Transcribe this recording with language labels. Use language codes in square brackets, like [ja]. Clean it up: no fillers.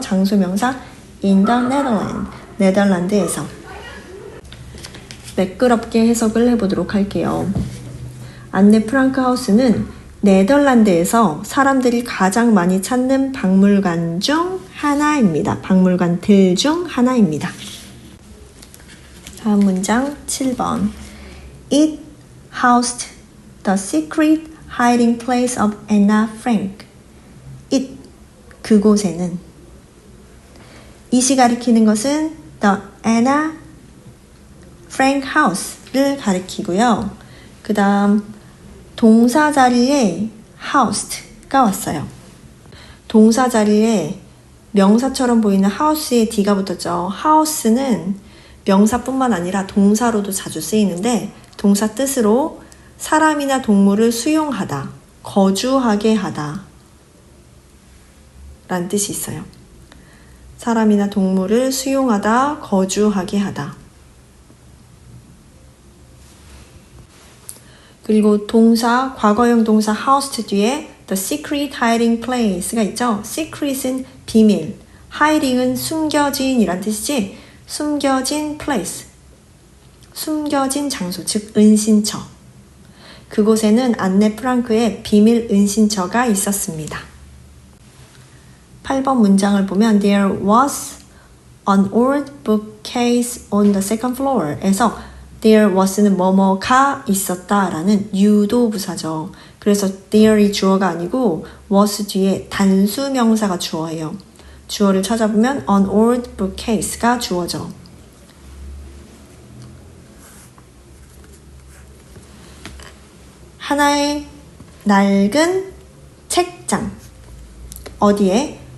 [ko] 장소 명사 [en] in the Netherlands. [ko] 네덜란드에서. 매끄럽게 해석을 해보도록 할게요. 안네 프랑크 하우스는 네덜란드에서 사람들이 가장 많이 찾는 박물관 중 하나입니다. 박물관들 중 하나입니다. 다음 문장 7번. [en] It housed the secret hiding place of Anna Frank. [ko] It, 그곳에는. it이 가리키는 것은 the Anna Frank house를 가리키고요. 그 다음 동사 자리에 housed가 왔어요. 동사 자리에 명사처럼 보이는 house에 d가 붙었죠. house는 명사뿐만 아니라 동사로도 자주 쓰이는데 동사 뜻으로 사람이나 동물을 수용하다, 거주하게 하다 라는 뜻이 있어요. 사람이나 동물을 수용하다, 거주하게 하다. 그리고 동사, 과거형 동사 housed 뒤에 the secret hiding place가 있죠. secret은 비밀, hiding은 숨겨진 이란 뜻이지. 숨겨진 place, 숨겨진 장소, 즉 은신처. 그곳에는 안네 프랑크의 비밀 은신처가 있었습니다. 8번 문장을 보면 [en] There was an old bookcase on the second floor [ko] 에서 [en] There was는 [ko] 뭐뭐가 있었다 라는 유도 부사죠. 그래서 there이 주어가 아니고 was 뒤에 단수 명사가 주어예요. 주어를 찾아보면 an old bookcase가 주어죠. 하나의 낡은 책장. 어디에?